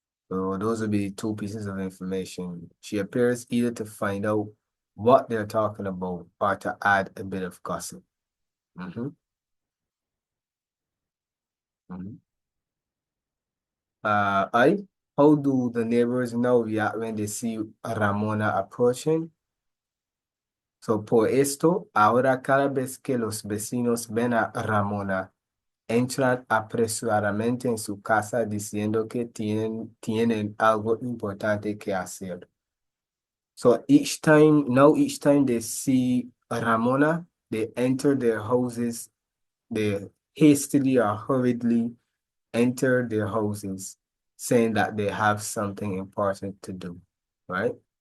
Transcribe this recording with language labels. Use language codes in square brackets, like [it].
[en] So those would be two pieces of information. She appears either to find out what they're talking about or to add a bit of gossip. How do the neighbors now react when they see Ramona approaching? [es] So por esto, ahora cada vez que los vecinos ven a Ramona, entran apresuradamente en su casa diciendo que tienen algo importante que hacer. [en] So each time they see Ramona, they enter their houses, they hastily or hurriedly enter their houses, saying that they have something important to do, right?